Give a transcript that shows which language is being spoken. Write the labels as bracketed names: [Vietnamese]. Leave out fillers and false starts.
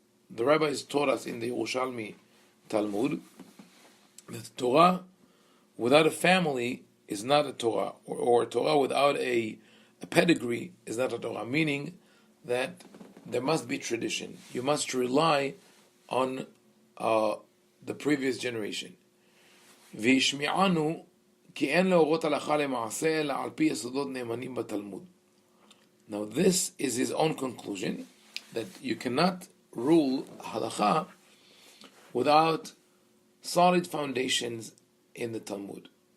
[English] The rabbis taught us in the Yerushalmi Talmud that Torah without a family is not a Torah, or Torah without a pedigree is not a Torah, meaning that there must be tradition. You must rely on the previous generation. [Hebrew] וישמיענו כי אין להורות הלכה למעשה אלא על פי יסודות נאמנים בתלמוד. [English] Now this is his own conclusion, that you cannot rule halacha without solid foundations in the Talmud.